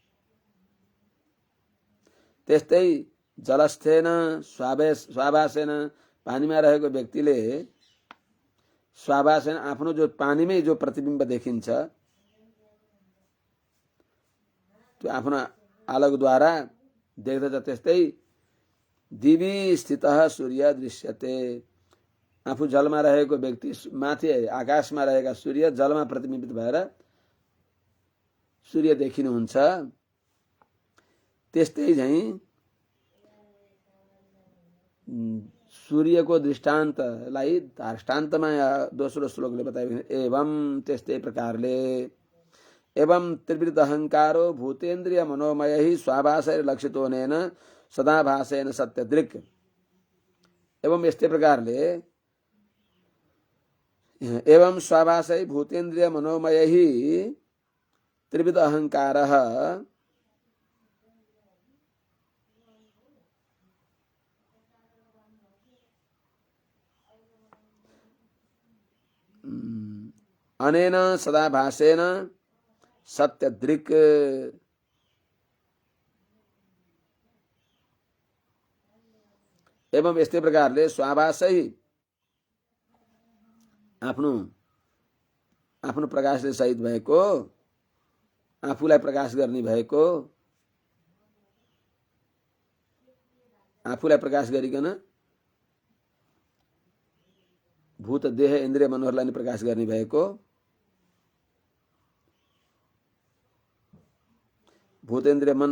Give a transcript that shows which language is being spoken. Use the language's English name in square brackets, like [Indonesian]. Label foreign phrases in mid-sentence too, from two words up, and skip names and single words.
[Nepali] त्यस्तै [Sanskrit] जलस्थेन स्वाभासेन [Nepali] पानीमा रहेको व्यक्तिले स्वाभासेन आफ्नो जो पानीमै जो प्रतिबिम्ब देखिन्छ त्यो आफ्नो आलोकद्वारा देख्दछ। [Sanskrit] त्यस्तै दिवि स्थितः सूर्य दृश्यते, [Nepali] आफू जलमा रहेको व्यक्ति माथि आकाशमा रहेका सूर्य जलमा प्रतिबिम्बित भएर सूर्य देखिनुहुन्छ। त्यस्तै झैं सूर्यको दृष्टान्तलाई दृष्टान्तमा दोस्रो श्लोकले बताएको एवं त्यस्तै प्रकारले [Sanskrit] एवं त्रिवृत अहंकारो भूतेन्द्रिय मनोमय ही स्वाभासैर लक्षितोनेन सदाभासेन सत्यदृक्। एवं [Nepali] यस्तै प्रकारले [Sanskrit] एवं स्वाभासै भूतेन्द्रिय मनोमय ही त्रिविध अहंकारः अनेन सदाभासेन सत्यदृक्। [Nepali] एवं यस्तै प्रकारले स्वाभासै आफ्नो आफ्नो प्रकाशले सहित भएको, आफूलाई प्रकाश गर्ने भएको, आफूलाई प्रकाश गरिकन भूत देह इन्द्रिय मनोहरलाई नि प्रकाश गर्ने भएको, भूतेन्द्रिय मन